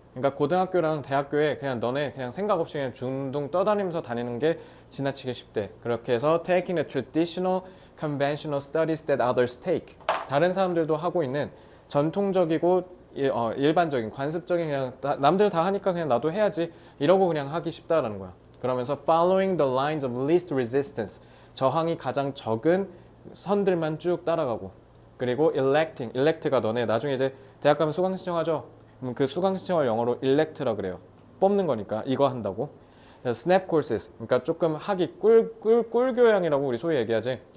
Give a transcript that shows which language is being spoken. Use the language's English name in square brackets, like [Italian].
[Korean] 그러니까 고등학교랑 대학교에 그냥 너네 그냥 생각 없이 그냥 둥둥 떠다니면서 다니는 게 지나치게 쉽대. 그렇게 해서 [English] taking the traditional, conventional studies that others take. [Korean] 다른 사람들도 하고 있는 전통적이고 일반적인, 관습적인 그냥 남들 다 하니까 그냥 나도 해야지 이러고 그냥 하기 쉽다라는 거야. 그러면서 [English] following the lines of least resistance. [Korean] 저항이 가장 적은 선들만 쭉 따라가고. 그리고 elect가 너네 나중에 이제 대학 가면 수강 신청하죠. 그럼 그 수강 신청을 영어로 elect라 그래요. 뽑는 거니까 이거 한다고. snap courses, 그러니까 조금 하기 꿀교양이라고 우리 소위 얘기하지.